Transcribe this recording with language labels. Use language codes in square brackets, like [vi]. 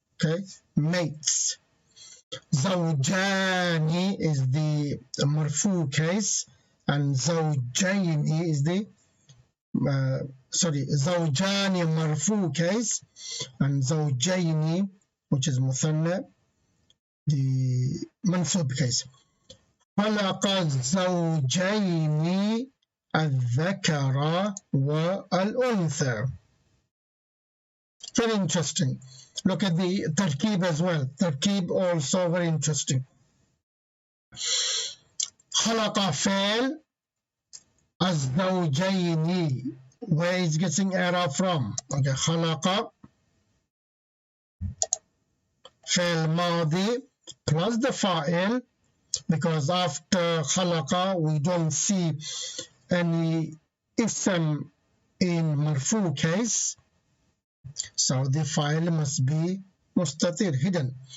[en] Okay, mates. زوجان is the marfu case, and زوجين is the زوجان marfu case, and زوجين, which is مثنى, the mansub case. [ar] خلق الزوجين الذكر والأنثى. [en] Very interesting. Look at the tarkib as well. Tarkib also very interesting. [ar] خلق فعل الزوجين. [en] Where is getting era from? Okay, خلق فعل ماضي plus the fa'il, because after خلق we don't see any ism in marfu case, so the file must be mustatir, hidden.